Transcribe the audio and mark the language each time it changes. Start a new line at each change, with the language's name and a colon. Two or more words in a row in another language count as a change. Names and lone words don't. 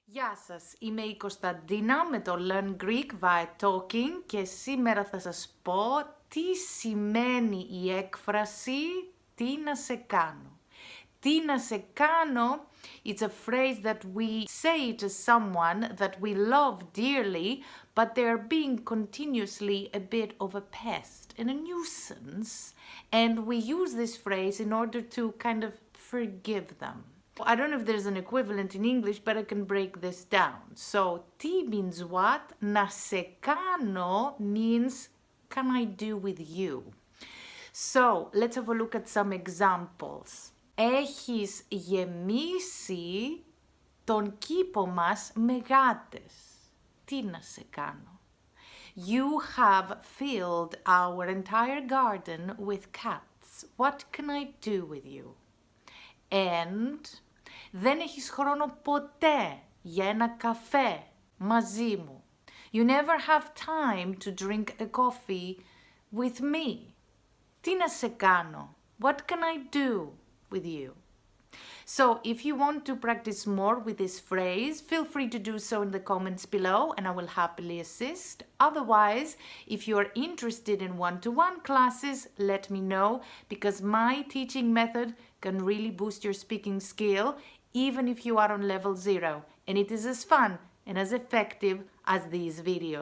Greek: Γεια σας, είμαι η Κωνσταντίνα με το LearnGreekViaTalking και σήμερα θα σας πω τι σημαίνει η έκφραση «τι να σε κάνω». Τι να σε κάνω,
English: it's a phrase that we say to someone that we love dearly, but they're being continuously a bit of a pest and a nuisance, and we use this phrase in order to kind of forgive them. I don't know if there's an equivalent in English, but I can break this down. So, τι means what?
Greek: Να σε κάνω
English: means can I do with you? So, let's have a look at some examples.
Greek: Έχεις γεμίσει τον κήπο μας με γάτες. Τι να σε κάνω?
English: You have filled our entire garden with cats. What can I do with you?
Greek: And δεν έχεις χρόνο ποτέ για ένα καφέ μαζί μου.
English: You never have time to drink a coffee with me.
Greek: Τι να σε κάνω?
English: What can I do with you? So if you want to practice more with this phrase, feel free to do so in the comments below and I will happily assist. Otherwise, if you are interested in one-to-one classes, let me know because my teaching method can really boost your speaking skill even if you are on level 0 and it is as fun and as effective as these videos.